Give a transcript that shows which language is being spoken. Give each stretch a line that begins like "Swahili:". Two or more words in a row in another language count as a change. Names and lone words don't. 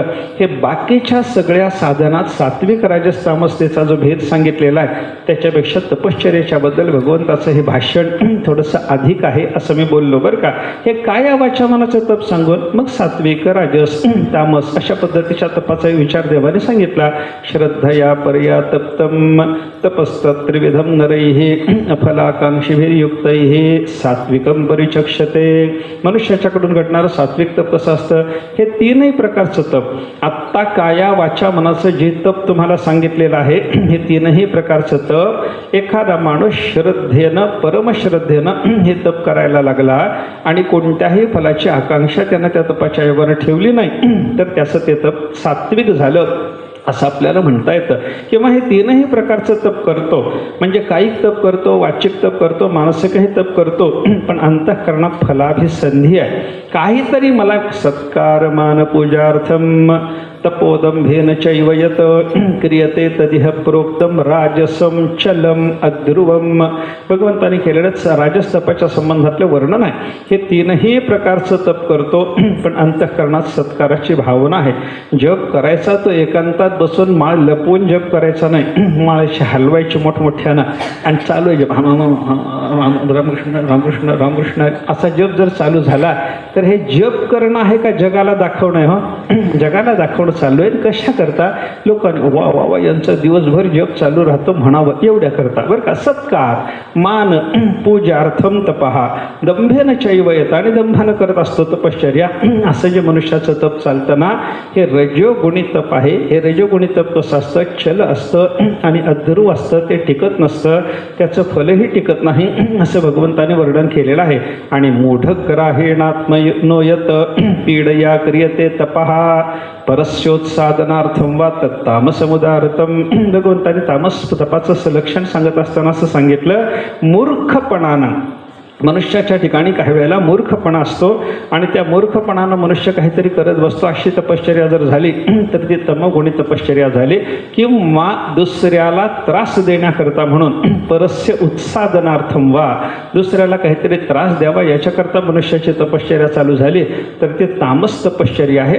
Marathi: हे बाकीच्या सगळ्या साधनात सात्विक राजस तामसतेचा जो भेद सांगितलेला आहे त्याच्यापेक्षा तपश्चर्याच्या बद्दल भगवंताचं हे भाषण थोडंसं अधिक आहे असं मी बोललो बरं का. हे काया वाचा मनाचं तप सांगून मग सात्विक राजस तामस अशा पद्धतीच्या तपाचा विचार देवाने सांगितला.
Sanskrit: श्रद्धया पर्या तप्तम तपस्तत्रिविधम नरैः अफलाकांक्षीभिर्युक्तैः सात्विकम परिचक्षते.
Marathi: मनुष्याच्याकडून घडणारं सात्विक तप कसं असतं? हे तीनही प्रकारचं तप. आत्ता काया वाचा मनाचं जे तप तुम्हाला सांगितलेलं आहे हे तीनही प्रकारचं तप एखादा माणूस श्रद्धेनं परमश्रद्धेनं हे तप करायला लागला आणि कोणत्याही फलाची आकांक्षा त्यानं त्या तपाच्या योगानं ठेवली नाही तर त्याचं ते तप सात्विक झालं असं आपल्याला म्हणता येतं. किंवा हे तीनही प्रकारचं तप करतो म्हणजे कायिक तप करतो, वाचिक तप करतो, मानसिकही तप करतो पण अंतःकरणात फलाभिसंधी आहे. काहीतरी मला
Sanskrit: सत्कार मान पूजार्थम तपोदंभेन चैव यत क्रियते तदिह प्रोक्तम राजसम चलम अध्रुवम.
Marathi: भगवंतांनी केलेलंच राजस तपाच्या संबंधातलं वर्णन आहे. हे तीनही प्रकारचं तप करतो पण अंतःकरणात सत्काराची भावना आहे. जप करायचा तो एकांतात बसून माळ लपवून जप करायचा नाही. माळाशी हलवायची मोठमोठ्यानं आणि चालू आहे जप रामकृष्ण रामकृष्ण रामकृष्ण असा जप जर चालू झाला तर हे जप करणं आहे का जगाला दाखवणं आहे? हो, जगाला दाखवणं चालू आहे. कशा करता? लोकांनी वा वा वा यांचा दिवसभर जप चालू राहतो म्हणावं एवढ्या करता बरं का.
Sanskrit: सत्कार मान पूजार्थम तपहा दंभेन चैव येत
Marathi: आणि दंभानं करत असतो तपश्चर्या. असं जे मनुष्याचं तप चालतं ना हे रजोगुणी तप आहे. हे रजोगुणी तप कसं असतं? चल असतं आणि अध्रुव असतं. ते टिकत नसतं, त्याचं फलही टिकत नाही असं भगवंताने वर्णन केलेलं आहे.
Sanskrit: आणि मूढग्राहेणात्मनो यत पीडया क्रियते तपहा परस्योत्सादनार्थम वा तामसमुदारतम.
Marathi: भगवंताने तामस तपाचं लक्षण सांगत असताना असं सांगितलं मूर्खपणानं मनुष्याच्या ठिकाणी काही वेळेला मूर्खपणा असतो आणि त्या मूर्खपणानं मनुष्य काहीतरी करत बसतो. अशी तपश्चर्या जर झाली तर ती तमगुणी तपश्चर्या झाली. किंवा दुसऱ्याला त्रास देण्याकरता म्हणून
Sanskrit: परस्य उत्सादनार्थम
Marathi: वा दुसऱ्याला काहीतरी त्रास द्यावा याच्याकरता मनुष्याची तपश्चर्या चालू झाली तर ते तामस तपश्चर्या आहे.